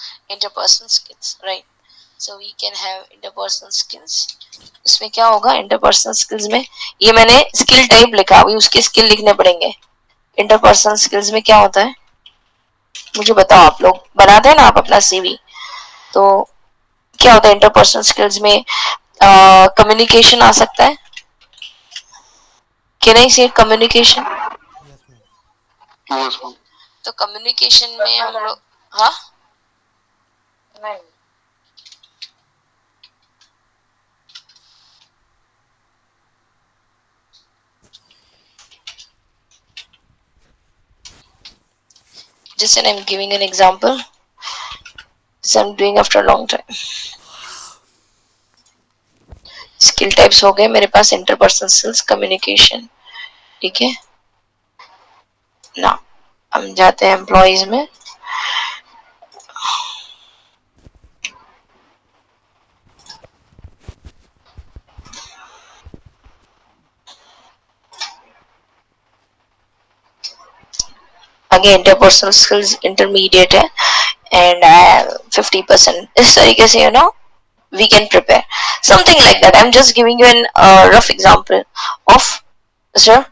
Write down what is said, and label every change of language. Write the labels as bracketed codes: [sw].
[en] Interpersonal skills, right. So we can have interpersonal skills. [hi] इसमें क्या होगा इंटरपर्सनल स्किल्स में? ये मैंने स्किल टाइप लिखा, अभी उसके स्किल लिखने पड़ेंगे. इंटरपर्सनल स्किल्स में क्या होता है मुझे बताओ. आप लोग बनाते हैं ना आप अपना सीवी, तो क्या होता है इंटरपर्सनल स्किल्स में? कम्युनिकेशन आ सकता है। [en] Can I say communication? Yes ma'am. Yes, ma'am. [hi] तो कम्युनिकेशन में हम लोग, हाँ नहीं [en] just and I'm giving an example. This I'm doing after a long time. [hi] Skill types हो गए मेरे पास, इंटरपर्सनल स्किल्स, कम्युनिकेशन, ठीक है ना। हम जाते हैं एम्प्लॉइज में। [en] आगे interpersonal skills intermediate है and 50%, [hi] इस तरीके से [en] You know we can prepare something like that. I'm just giving you an rough example of Mr.